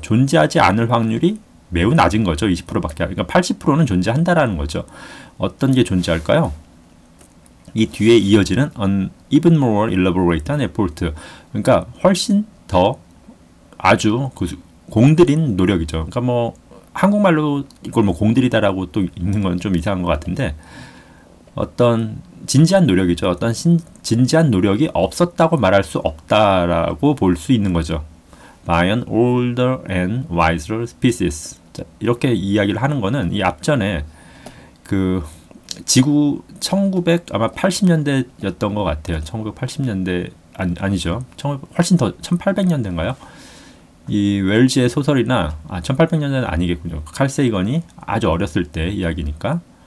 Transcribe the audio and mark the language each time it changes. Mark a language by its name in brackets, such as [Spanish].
[Korean] 존재하지 않을 확률이 매우 낮은 거죠. 20%밖에. 그러니까 80%는 존재한다라는 거죠. 어떤 게 존재할까요? 이 뒤에 이어지는 [English] an even more elaborate effort. [Korean] 그러니까 훨씬 더 아주 그 공들인 노력이죠. 그러니까 뭐 한국말로 이걸 뭐 공들이다라고 또 읽는 건 좀 이상한 것 같은데, 어떤 진지한 노력이죠. 어떤 진지한 노력이 없었다고 말할 수 없다라고 볼 수 있는 거죠. [English] By an older and wiser species. [Korean] 자, 이렇게 이야기를 하는 거는 이 앞전에 그 지구 1980년대였던 것 같아요. 1980년대 아니죠. 훨씬 더 1800년대인가요? 이 웰즈의 소설이나 1800년대는 아니겠군요. 칼 세이건이 아주 어렸을 때 이야기니까.